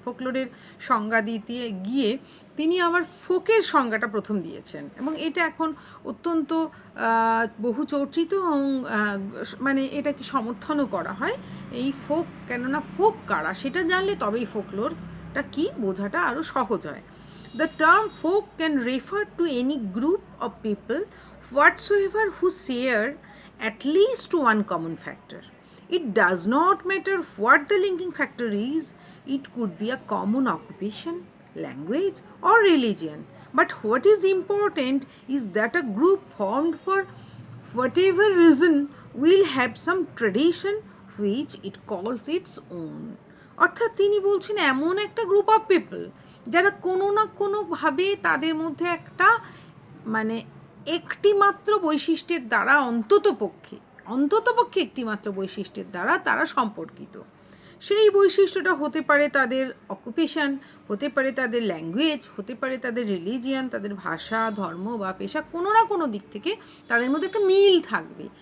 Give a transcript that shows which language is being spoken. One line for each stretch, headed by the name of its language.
Bangla: ফোকলোরের সংজ্ঞা দিতে গিয়ে তিনি আবার ফোকের সংজ্ঞাটা প্রথম দিয়েছেন, এবং এটা এখন অত্যন্ত বহু চর্চিত, এবং মানে এটাকে সমর্থনও করা হয় এই ফোক, কেননা ফোক কারা সেটা জানলে তবেই ফোকলোরটা কি বোঝাটা আরও সহজ হয়।
English: The term folk can refer to any group of people whatsoever who share at least one common factor. It does not matter what the linking factor is. It could be a common occupation, language, or religion. But what is important is that a group formed for whatever reason will have some tradition which it calls its own.
Bangla: অর্থাৎ তিনি বলছেন এমন একটা group of people যারা কোনো না কোনোভাবে তাদের মধ্যে একটা মানে একটি মাত্র বৈশিষ্ট্যের দ্বারা অন্ততপক্ষে একটি মাত্র বৈশিষ্ট্যের দ্বারা তারা সম্পর্কিত। সেই বৈশিষ্ট্যটা হতে পারে তাদের অকুপেশন, হতে পারে তাদের ল্যাঙ্গুয়েজ, হতে পারে তাদের রিলিজিয়ান, তাদের ভাষা, ধর্ম বা পেশা, কোনো না কোনো দিক থেকে তাদের মধ্যে একটা মিল থাকবে।